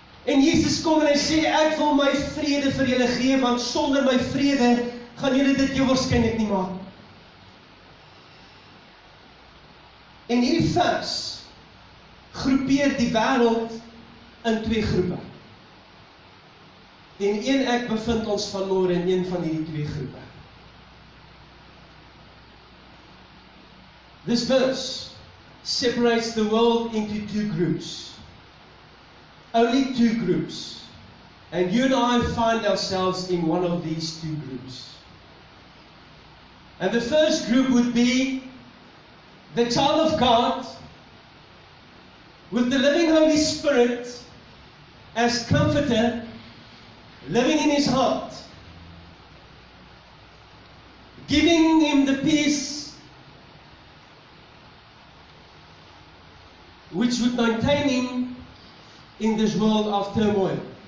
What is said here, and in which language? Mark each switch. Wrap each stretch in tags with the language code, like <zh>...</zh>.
<af>En Jesus kom en hy sê, ek wil my vrede vir julle gee, want sonder my vrede gaan julle dit jou waarskynlik nie maak. En hierdie vers groepeer die wêreld in twee groepe. En ek bevind ons vanmôre in een van hierdie twee groepe.</af> <en>This verse separates the world into two groups. Only two groups. And you and I find ourselves in one of these two groups. And the first group would be the child of God with the living Holy Spirit as comforter living in his heart, giving him the peace which would maintain him in this world of turmoil.</en>